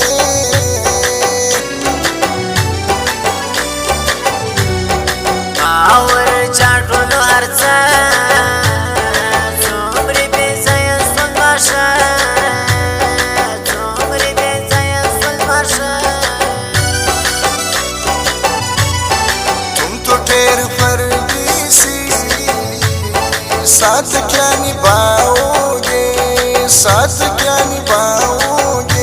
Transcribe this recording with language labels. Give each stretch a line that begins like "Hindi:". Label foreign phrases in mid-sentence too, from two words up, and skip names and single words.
Pashto: باور چاټولو هر څه څومره بې ځایه ژوند باشه څومره بې ځایه ژوند باشه
Hindi: तुम तो ढेर परदेसी साथ क्या निभाओगे साथ क्या निभाओगे